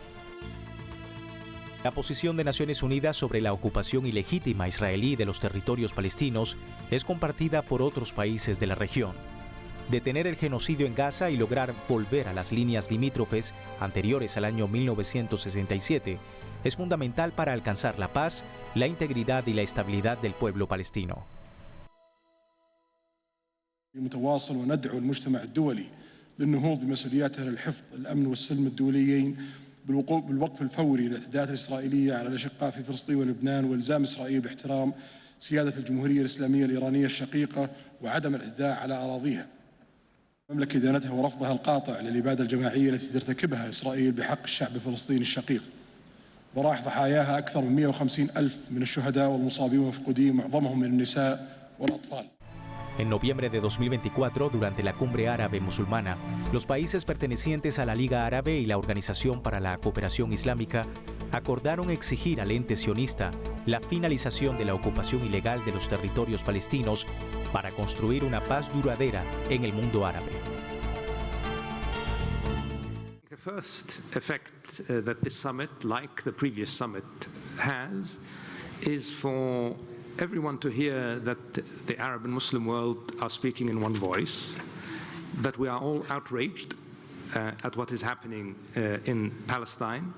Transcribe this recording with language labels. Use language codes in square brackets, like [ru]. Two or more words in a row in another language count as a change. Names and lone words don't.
[es] La posición de Naciones Unidas sobre la ocupación ilegítima israelí de los territorios palestinos es compartida por otros países de la región. Detener el genocidio en Gaza y lograr volver a las líneas limítrofes anteriores al año 1967 es fundamental para alcanzar la paz, la integridad y la estabilidad del pueblo palestino. [ar] متواصل وندعو المجتمع الدولي للنهوض بمسؤولياته للحفظ الأمن والسلم الدوليين بالوقف الفوري للاعتداءات الإسرائيلية على الأشقاء في فلسطين ولبنان والزام إسرائيل باحترام سيادة الجمهورية الإسلامية الإيرانية الشقيقة وعدم الاعتداء على أراضيها. مملكة إدانتها ورفضها القاطع للإبادة الجماعية التي ترتكبها إسرائيل بحق الشعب الفلسطيني الشقيق. وراح ضحاياها أكثر من 150 ألف من الشهداء والمصابين والمفقودين معظمهم من النساء والأطفال. [es] En noviembre de 2024, durante la Cumbre Árabe Musulmana, los países pertenecientes a la Liga Árabe y la Organización para la Cooperación Islámica acordaron exigir al ente sionista la finalización de la ocupación ilegal de los territorios palestinos para construir una paz duradera en el mundo árabe. [en] The first effect that this summit, like the previous summit, has is for everyone to hear that the Arab and Muslim world are speaking in one voice, that we are all outraged at what is happening in Palestine.